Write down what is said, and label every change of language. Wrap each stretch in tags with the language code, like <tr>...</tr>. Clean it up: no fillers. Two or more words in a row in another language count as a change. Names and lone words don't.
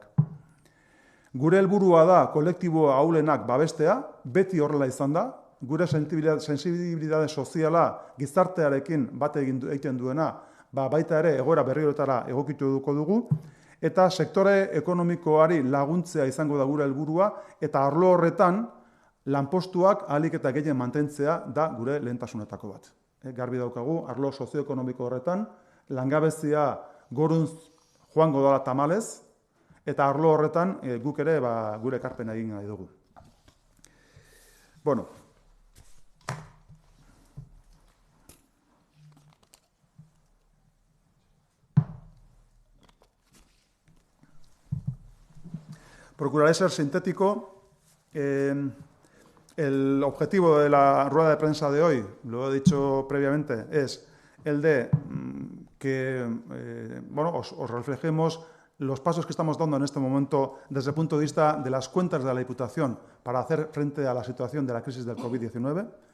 <eu>Gure helburua da kolektibo ahulenak babestea, beti horrela izan da, gure sensibilitate soziala gizartearekin bate egiten duena, baita ere egoera berri horretara egokitu dugu, eta sektore ekonomikoari laguntzea izango da gure helburua, eta arlo horretan lanpostuak ahalik eta gehien mantentzea da gure lehentasunetako bat. Garbi daukagu, arlo sozioekonomiko horretan, langabezia goruntz joango dela tamalez, eta arlo horretan guk ere gure ekarpena egin nahi dugu.</eu> <es>Bueno. Procuraré ser sintético. El objetivo de la rueda de prensa de hoy, lo he dicho previamente, es el de que os reflejemos los pasos que estamos dando en este momento desde el punto de vista de las cuentas de la Diputación para hacer frente a la situación de la crisis del COVID-19.</es>